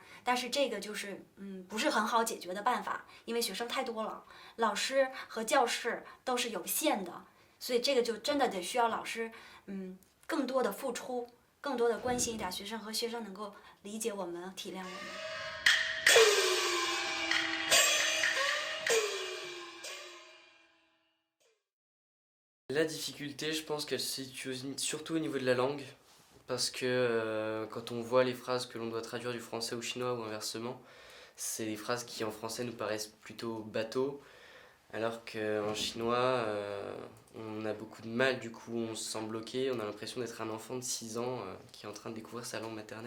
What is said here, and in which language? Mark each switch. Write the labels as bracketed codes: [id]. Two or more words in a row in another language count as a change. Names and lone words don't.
[zh] 但是这个就是不是很好解决的办法，因为学生太多了，老师和教室都是有限的，所以这个就真的得需要老师更多的付出，更多的关心一点学生，和学生能够理解我们、体谅我们。 [fr] La difficulté, je pense qu'elle se situe surtout au niveau de la langue, parce que quand on voit les phrases que l'on doit traduire du français au chinois ou inversement, c'est des phrases qui en français nous paraissent plutôt bateaux, alors qu'en chinois, on a beaucoup de mal, du coup on se sent bloqué, on a l'impression d'être un enfant de 6 ans qui est en train de découvrir sa langue maternelle.